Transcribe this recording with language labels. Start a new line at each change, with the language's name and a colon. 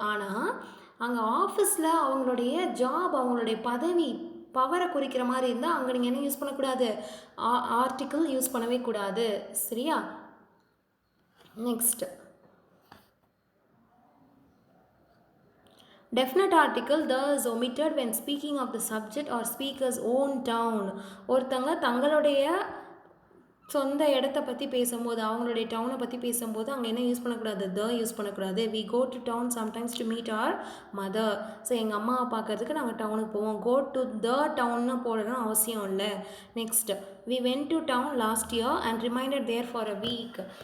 Tamil: ஆனால் அங்கே ஆஃபீஸில் அவங்களுடைய ஜாப், அவங்களுடைய பதவி, பவரை குறிக்கிற மாதிரி இருந்தால் அங்கே நீங்கள் என்ன யூஸ் பண்ணக்கூடாது, ஆர்டிக்கல் யூஸ் பண்ணவே கூடாது. சரியா?
English: Next, definite article the is omitted when speaking of the subject or speaker's own town.
Tamil: ஒருத்தங்க தங்களுடைய சொந்த இடத்த பற்றி பேசும்போது, அவங்களுடைய டவுனை பற்றி பேசும்போது அங்கே என்ன யூஸ் பண்ணக்கூடாது, த யூஸ் பண்ணக்கூடாது.
English: We go to town sometimes to meet our mother.
Tamil: So எங்கள் அம்மாவை பார்க்கறதுக்கு நாங்கள் டவுனுக்கு போவோம். கோ டு த டவுன்னு போடணும் அவசியம் இல்லை.
English: Next, we went to town last year and reminded there for a week.